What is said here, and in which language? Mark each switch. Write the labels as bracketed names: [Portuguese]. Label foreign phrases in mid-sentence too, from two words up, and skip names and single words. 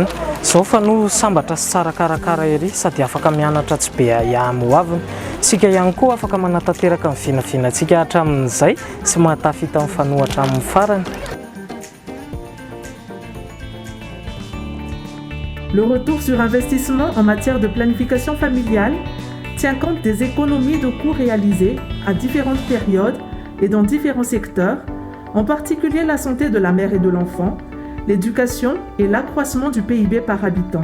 [Malagasy] Zao fa no sambatra sy tsara karakara ery sady afaka mianatra tsy be iamoavina. Sika ihany koa afaka manatanteraka ny vinavinantsika hatramin'izay sy mahatafita amin'ny fanohatra amin'ny farany. [French] Le retour sur investissement en matière de planification familiale tient compte des économies de coûts réalisées à différentes périodes et dans différents secteurs, en particulier la santé de la mère et de l'enfant, l'éducation et l'accroissement du PIB par habitant.